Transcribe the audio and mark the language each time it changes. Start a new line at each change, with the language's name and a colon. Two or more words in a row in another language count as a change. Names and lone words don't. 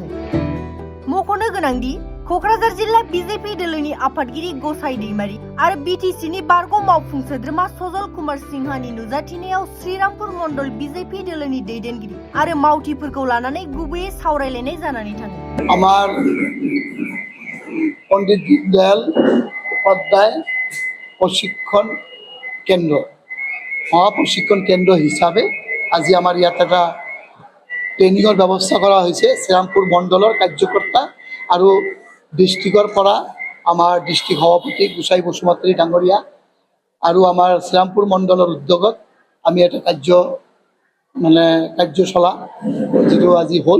Bodo: मख'नो गोनांदि क'क्राझार जिल्ला बीजेपी दोलोनि आफादगिरि गसाइ दैमारि आरो बीटीसीनि बारग' मावफुं सोद्रोमा सजल कुमार सिंहानि नुजाथिनायाव श्रीरामपुर मंडल बीजेपी दोलोनि दैदेनगिरि आरो मावथिफोरखौ लानानै गुबैयै सावरायलायनाय जानानै थाङो।
Assamese: আমার পণ্ডিত দীনদয়াল উপাধ্যায় প্রশিক্ষণ কেন্দ্র মহাপ্রশিক্ষণ কেন্দ্র হিসাবে আজি আমার ইয়াত একটা ট্রেনিংৰ ব্যৱস্থা কৰা হৈছে। শ্ৰীৰামপুৰ মণ্ডলৰ কাৰ্যকৰ্তা আৰু ডিষ্ট্ৰিক্টৰ পৰা আমাৰ ডিষ্ট্ৰিক্ট সভাপতি গোসাই বসুমতাৰী ডাঙৰীয়া আৰু আমাৰ শ্ৰীৰামপুৰ মণ্ডলৰ উদ্যোগত আমি এটা কাৰ্যশালা যিটো আজি হ'ল।